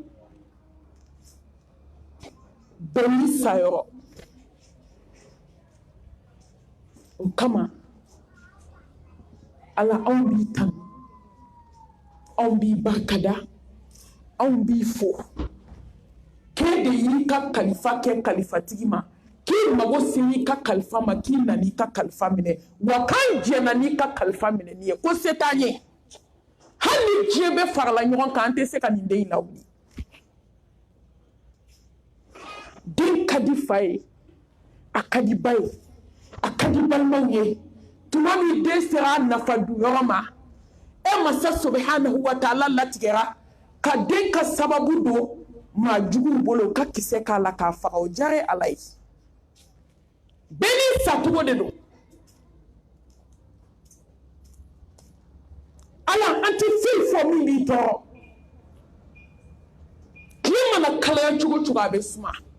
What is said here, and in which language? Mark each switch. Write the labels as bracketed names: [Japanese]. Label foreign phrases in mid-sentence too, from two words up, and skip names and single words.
[Bambara] bɛɛ n'i sa yɔrɔ o kama ala anw b'i tanu anw b'i barikada anw b'i fo k'e de y'i ka kalifa kɛ kalifatigi ma k'i mago se i ka kalifa ma k'i nana i ka kalifa minɛ wa k'an jɛna n'i ka kalifa minɛni ye ko se t'an ye hali ni diɲɛ bɛɛ farala ɲɔgɔn kan an tɛ se ka nin den in lawuli den ka di fa ye a ka di ba ye a ka di balimaw ye tuma min den sera a nafa duyɔrɔ ma e masa [Arabic] سبحانه وتعالى [Bambara] latigɛra ka den ka sababu don maa juguw bolo ka kisɛ k'a la k'a faga o diyara ala ye bɛɛ n'i sacogo de don ala an tɛ foyi fɔ min b'i tɔɔrɔ tile mana kalaya cogo cogo a bɛ suma